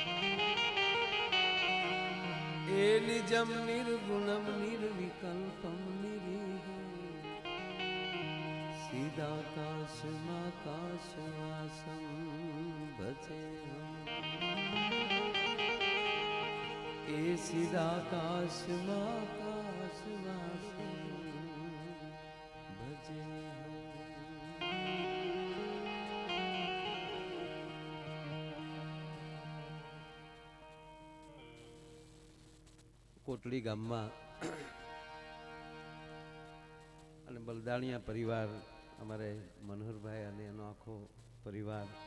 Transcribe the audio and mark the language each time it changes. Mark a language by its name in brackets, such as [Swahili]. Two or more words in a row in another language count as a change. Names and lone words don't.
[Sanskrit] ए निजं निर्गुणं निर्विकल्पं निरीहम् सीदाकाशमाकाशवासं भजेऽहम्। ए सीदाकाशमाकाशवासं भजेऽहम्। [Gujarati] કોટડી ગામમાં અને બલદાણિયા પરિવાર, અમારે મનોહરભાઈ અને એનો આખો પરિવાર